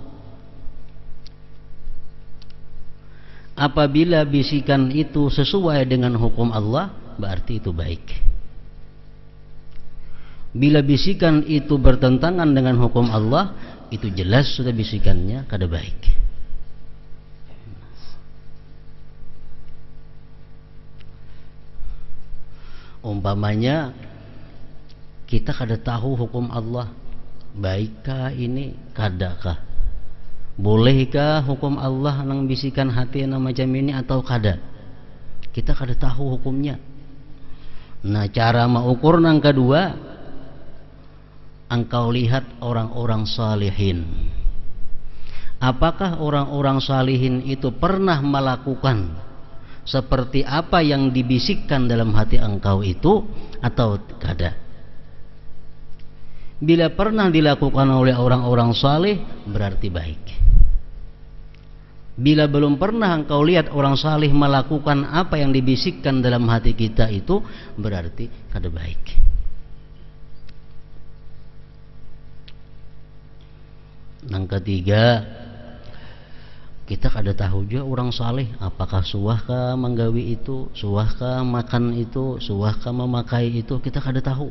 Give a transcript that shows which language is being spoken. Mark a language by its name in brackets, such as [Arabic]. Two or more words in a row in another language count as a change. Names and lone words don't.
[Indonesian] Apabila bisikan itu sesuai dengan hukum Allah, berarti itu baik. Bila bisikan itu bertentangan dengan hukum Allah, itu jelas sudah bisikannya kada baik. Umpamanya kita kada tahu hukum Allah, baikkah ini, kadakah, bolehkah hukum Allah nang bisikan hati na macam ini atau kada, kita kada tahu hukumnya. Nah, cara mengukur nang kedua, engkau lihat orang-orang salihin. Apakah orang-orang salihin itu pernah melakukan seperti apa yang dibisikkan dalam hati engkau itu atau kada? Bila pernah dilakukan oleh orang-orang salih, berarti baik. Bila belum pernah engkau lihat orang salih melakukan apa yang dibisikkan dalam hati kita itu, berarti kada baik. Yang ketiga, kita kada tahu juga orang salih apakah suahkah menggawi itu, suahkah makan itu, suahkah memakai itu, kita kada tahu.